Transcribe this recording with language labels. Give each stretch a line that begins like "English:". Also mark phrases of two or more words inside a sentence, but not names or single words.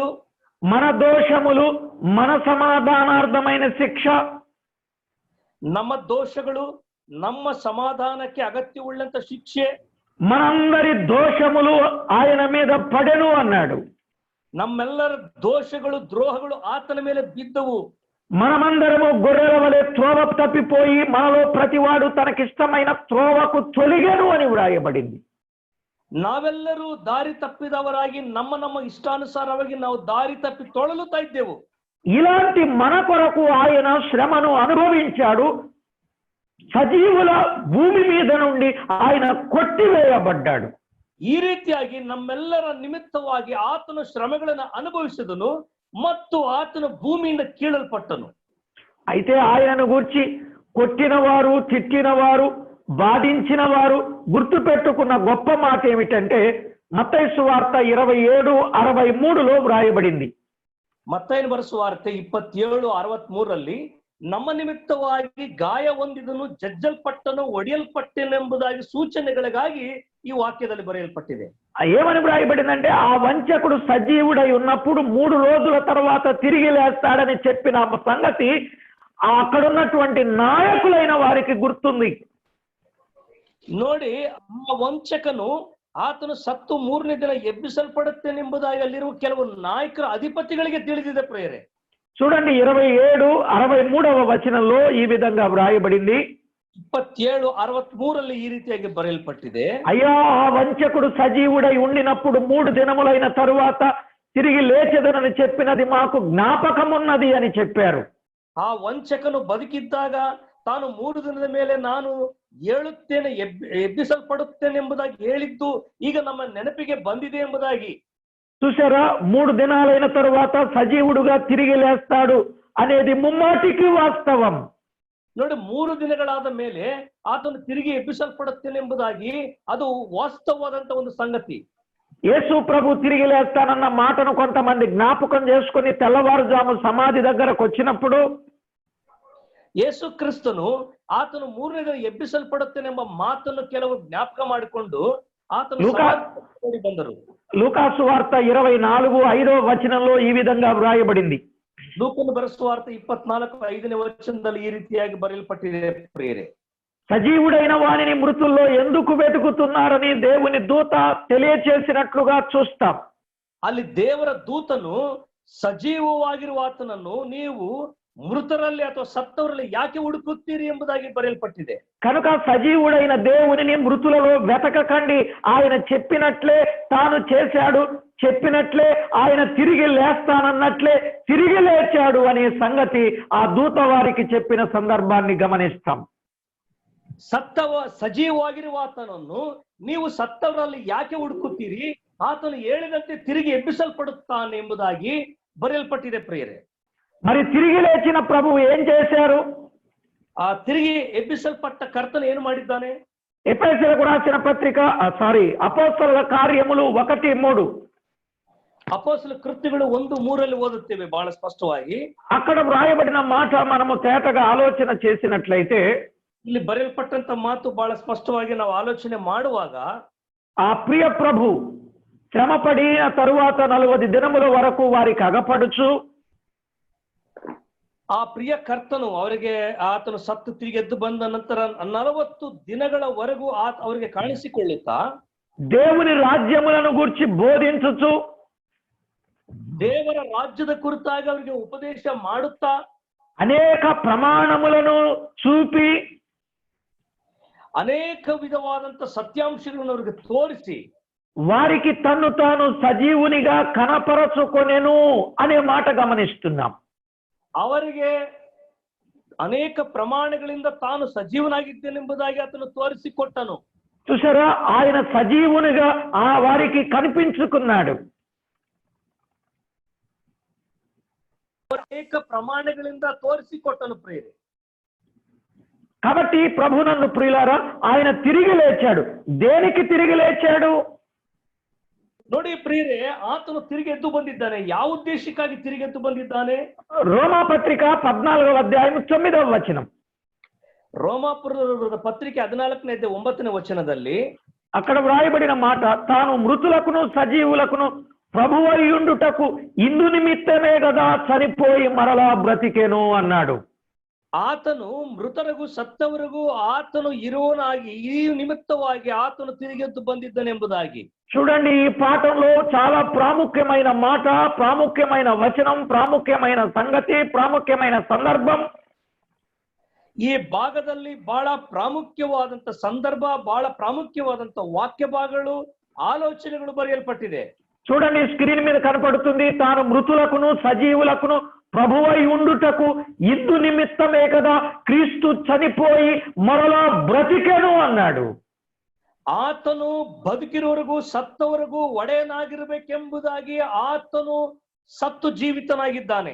Telugu: మన దోషములు, మన సమాధానార్థమైన శిక్ష,
Kannada: ನಮ್ಮ ದೋಷಗಳು, ನಮ್ಮ ಸಮಾಧಾನಕ್ಕೆ ಅಗತ್ಯವುಳ್ಳಂತ ಶಿಕ್ಷೆ,
Telugu: మనందరి దోషములు ఆయన మీద పడెను అన్నాడు.
Kannada: ನಮ್ಮೆಲ್ಲರ ದೋಷಗಳು, ದ್ರೋಹಗಳು ಆತನ ಮೇಲೆ ಬಿದ್ದವು.
Telugu: మనమందరము గొర్రెల వలె త్రోవ తప్పిపోయి మనలో ప్రతివాడు తనకిష్టమైన త్రోవకు తొలిగెను అని వ్రాయబడింది.
Kannada: ನಾವೆಲ್ಲರೂ ದಾರಿ ತಪ್ಪಿದವರಾಗಿ ನಮ್ಮ ನಮ್ಮ ಇಷ್ಟಾನುಸಾರವಾಗಿ ನಾವು ದಾರಿ ತಪ್ಪಿ ತೊಳಲುತ್ತಾ ಇದ್ದೆವು.
Telugu: ఇలాంటి మన కొరకు ఆయన శ్రమను అనుభవించాడు. సజీవుల భూమి మీద నుండి ఆయన కొట్టివేయబడ్డాడు.
Kannada: ಈ ರೀತಿಯಾಗಿ ನಮ್ಮೆಲ್ಲರ ನಿಮಿತ್ತವಾಗಿ ಆತನು ಶ್ರಮೆಗಳನ್ನು ಅನುಭವಿಸಿದನು ಮತ್ತು ಆತನು ಭೂಮಿಯಿಂದ ಕೀಳಲ್ಪಟ್ಟನು.
Telugu: అయితే ఆయనను గూర్చి కొట్టినవారు, తిట్టినవారు, బాధించిన వారు గుర్తు పెట్టుకున్న గొప్ప మాట ఏమిటంటే మత్తయి సువార్త 27:63లో వ్రాయబడింది.
Kannada: ಮತ್ತಾಯನ ಬರೆಸುವಾರ್ತೆ 27:63ರಲ್ಲಿ ನಮ್ಮ ನಿಮಿತ್ತವಾಗಿ ಗಾಯ ಹೊಂದಿದನು, ಜಜ್ಜಲ್ಪಟ್ಟನು, ಒಡೆಯಲ್ಪಟ್ಟನೆಂಬುದಾಗಿ ಸೂಚನೆಗಳಿಗಾಗಿ ಈ ವಾಕ್ಯದಲ್ಲಿ ಬರೆಯಲ್ಪಟ್ಟಿದೆ.
Telugu: ఏమని వ్రాయబడిందంటే ఆ వంచకుడు సజీవుడై ఉన్నప్పుడు 3 రోజుల తర్వాత తిరిగి లేస్తాడని చెప్పిన సంగతి అక్కడున్నటువంటి నాయకులైన వారికి గుర్తుంది.
Kannada: ನೋಡಿ, ಆ ವಂಚಕನು ಆತನು ಸತ್ತು 3ನೇ ದಿನ ಎಬ್ಬಿಸಲ್ಪಡುತ್ತೇನೆಂಬುದಾಗಿ ಅಲ್ಲಿರುವ ಕೆಲವು ನಾಯಕರ ಅಧಿಪತಿಗಳಿಗೆ ತಿಳಿದಿದೆ ಪ್ರಿಯರೇ.
Telugu: చూడండి 27:63వ వచనంలో ఈ విధంగా వ్రాయబడింది.
Kannada: 27:63ರಲ್ಲಿ ఈ ರೀತಿಯಾಗಿ ಬರೆಯಲ್ಪಟ್ಟಿದೆ.
Telugu: అయ్యా, ఆ వంచకుడు సజీవుడై ఉండినప్పుడు 3 దినములైన తరువాత తిరిగి లేచెదనని చెప్పినది మాకు జ్ఞాపకమున్నది అని చెప్పారు.
Kannada: ಆ ವಂಚಕನು ಬದುಕಿದ್ದಾಗ ತಾನು 3 ದಿನದ ಮೇಲೆ ನಾನು ಏಳುತ್ತೇನೆ, ಎಬ್ಬಿಸಲ್ಪಡುತ್ತೇನೆ ಎಂಬುದಾಗಿ ಹೇಳಿದ್ದು ಈಗ ನಮ್ಮ ನೆನಪಿಗೆ ಬಂದಿದೆ ಎಂಬುದಾಗಿ.
Telugu: చూసారా, 3 దినాలైన తరువాత సజీవుడుగా తిరిగి లేస్తాడు అనేది ముమ్మాటికి వాస్తవం.
Kannada: ನೋಡಿ, 3 ದಿನಗಳಾದ ಮೇಲೆ ಆತನು ತಿರುಗಿ ಎಬ್ಬಿಸಲ್ಪಡುತ್ತೇನೆ ಎಂಬುದಾಗಿ ಅದು ವಾಸ್ತವವಾದಂತ ಒಂದು ಸಂಗತಿ.
Telugu: యేసు ప్రభు తిరిగి లేస్తానన్న మాటను కొంతమంది జ్ఞాపకం చేసుకుని తెల్లవారుజాము సమాధి దగ్గరకు వచ్చినప్పుడు
Kannada: ಯೇಸು ಕ್ರಿಸ್ತನು ಆತನು 3ನೇ ದಿನ ಎಬ್ಬಿಸಲ್ಪಡುತ್ತೇನೆಂಬ ಮಾತನ್ನು ಕೆಲವು ಜ್ಞಾಪಕ ಮಾಡಿಕೊಂಡು ಆತನು ಬಂದರು.
Telugu: లూకాసు వార్త 24:5వ వచనంలో ఈ విధంగా వ్రాయబడింది.
Kannada: ಲೂಕನು ಬರೆಸುವಾರ್ತೆ 24:5ನೇ ವಚನದಲ್ಲಿ ಈ ರೀತಿಯಾಗಿ ಬರೆಯಲ್ಪಟ್ಟಿದೆ ಪ್ರಿಯರೇ.
Telugu: సజీవుడైన వానిని మృతుల్లో ఎందుకు వెతుకుతున్నారని దేవుని దూత తెలియచేసినట్లుగా చూస్తాం.
Kannada: ಅಲ್ಲಿ ದೇವರ ದೂತನು ಸಜೀವವಾಗಿರುವ ಆತನನ್ನು ನೀವು ಮೃತರಲ್ಲಿ ಅಥವಾ ಸತ್ತವರಲ್ಲಿ ಯಾಕೆ ಹುಡುಕುತ್ತೀರಿ ಎಂಬುದಾಗಿ ಬರೆಯಲ್ಪಟ್ಟಿದೆ.
Telugu: కనుక సజీవుడైన దేవునిని మృతులలో వెతకకండి, ఆయన చెప్పినట్లే తాను చేశాడు, చెప్పినట్లే ఆయన తిరిగి లేస్తానన్నట్లే తిరిగి లేచాడు అనే సంగతి ఆ దూత వారికి చెప్పిన సందర్భాన్ని గమనిస్తాం.
Kannada: ಸಜೀವವಾಗಿರುವ ಆತನನ್ನು ನೀವು ಸತ್ತವರಲ್ಲಿ ಯಾಕೆ ಹುಡುಕುತ್ತೀರಿ, ಆತನು ಹೇಳಿದಂತೆ ತಿರುಗಿ ಎಬ್ಬಿಸಲ್ಪಡುತ್ತಾನೆ ಎಂಬುದಾಗಿ ಬರೆಯಲ್ಪಟ್ಟಿದೆ ಪ್ರಿಯರೇ.
Telugu: మరి తిరిగి లేచిన ప్రభువు ఏం చేశారు?
Kannada: ಆ ತಿರುಗಿ ಎಬ್ಬಿಸಲ್ಪಟ್ಟ ಕರ್ತನು ಏನು ಮಾಡಿದ್ದಾನೆ?
Telugu: ఎఫెసీయులకు రాసిన పత్రిక అపోస్తలుల కార్యములు 1:3
Kannada: ಅಪೊಸ್ತಲ ಕೃತ್ಯಗಳು 1:3 ಓದುತ್ತೇವೆ ಬಹಳ ಸ್ಪಷ್ಟವಾಗಿ.
Telugu: అక్కడ వ్రాయబడిన మాట మనము తేటగా ఆలోచన చేసినట్లయితే,
Kannada: ಇಲ್ಲಿ ಬರೆಯಲ್ಪಟ್ಟಂತ ಮಾತು ಬಹಳ ಸ್ಪಷ್ಟವಾಗಿ ನಾವು ಆಲೋಚನೆ ಮಾಡುವಾಗ,
Telugu: ఆ ప్రియ ప్రభు శ్రమపడిన తరువాత 40 దినముల వరకు వారికి అగపడుచు,
Kannada: ಆ ಪ್ರಿಯ ಕರ್ತನು ಅವರಿಗೆ ಆತನು ಸತ್ತು ತಿರುಗಿ ಎದ್ದು ಬಂದ ನಂತರ 40 ದಿನಗಳವರೆಗೂ ಅವರಿಗೆ ಕಾಣಿಸಿಕೊಳ್ಳುತ್ತಾ
Telugu: దేవుని రాజ్యములను గురించి బోధించుచు,
Kannada: ದೇವರ ರಾಜ್ಯದ ಕುರಿತಾಗಿ ಅವರಿಗೆ ಉಪದೇಶ ಮಾಡುತ್ತಾ,
Telugu: అనేక ప్రమాణములను చూపి,
Kannada: ಅನೇಕ ವಿಧವಾದಂತ ಸತ್ಯಾಂಶಗಳನ್ನು ಅವರಿಗೆ ತೋರಿಸಿ,
Telugu: వారికి తన్ను తాను సజీవునిగా కనపరచుకొనెను అనే మాట గమనిస్తున్నాం.
Kannada: ಅವರಿಗೆ ಅನೇಕ ಪ್ರಮಾಣಗಳಿಂದ ತಾನು ಸಜೀವನಾಗಿದ್ದೇನೆಂಬುದಾಗಿ ಆತನು ತೋರಿಸಿಕೊಟ್ಟನು.
Telugu: చూసారా, ఆయన సజీవునిగా వారికి కనిపించుకున్నాడు.
Kannada: ಅನೇಕ ಪ್ರಮಾಣಗಳಿಂದ ತೋರಿಸಿಕೊಟ್ಟನು ಪ್ರಿಯರೇ.
Telugu: కాబట్టి ప్రభునందు ప్రియులారా, ఆయన తిరిగి లేచాడు. దేనికి తిరిగి లేచాడు?
Kannada: ನೋಡಿ ಪ್ರಿಯರೇ, ಆತನು ತಿರುಗಿ ಎದ್ದು ಬಂದಿದ್ದಾನೆ. ಯಾವ ಉದ್ದೇಶಕ್ಕಾಗಿ ತಿರುಗಿ ಎದ್ದು ಬಂದಿದ್ದಾನೆ?
Telugu: రోమా పత్రిక 14వ అధ్యాయం 9వ వచనం.
Kannada: ರೋಮಾಪುರದ ಪತ್ರಿಕೆ 14:9 ವಚನದಲ್ಲಿ
Telugu: అక్కడ వ్రాయబడిన మాట, తాను మృతులకును సజీవులకును ప్రభువయ్యుండుటకు ఇందు నిమిత్తమే కదా చనిపోయి మరలా బ్రతికెను అన్నాడు.
Kannada: ಆತನು ಮೃತರಿಗೂ ಸತ್ತವರಿಗೂ ಆತನು ಇರುವನಾಗಿ ಈ ನಿಮಿತ್ತವಾಗಿ ಆತನು ತಿರುಗೆದ್ದು ಬಂದಿದ್ದನೆಂಬುದಾಗಿ.
Telugu: చూడండి, ఈ పాఠంలో చాలా ప్రాముఖ్యమైన మాట, ప్రాముఖ్యమైన వచనం, ప్రాముఖ్యమైన సంగతి, ప్రాముఖ్యమైన సందర్భం.
Kannada: ಈ ಭಾಗದಲ್ಲಿ ಬಹಳ ಪ್ರಾಮುಖ್ಯವಾದಂತ ಸಂದರ್ಭ, ಬಹಳ ಪ್ರಾಮುಖ್ಯವಾದಂತ ವಾಕ್ಯ ಭಾಗಗಳು, ಆಲೋಚನೆಗಳು ಬರೆಯಲ್ಪಟ್ಟಿದೆ.
Telugu: చూడండి, స్క్రీన్ మీద కనపడుతుంది. తాను మృతులకును సజీవులకును ప్రభువై ఉండుటకు ఇందు నిమిత్తమే కదా క్రీస్తు చనిపోయి మరలా బ్రతికెను అన్నాడు.
Kannada: ಆತನು ಬದುಕಿರುವವರೆಗೂ ಸತ್ತವರೆಗೂ ಒಡೆಯನಾಗಿರಬೇಕೆಂಬುದಾಗಿ ಆತನು ಸತ್ತು ಜೀವಿತನಾಗಿದ್ದಾನೆ.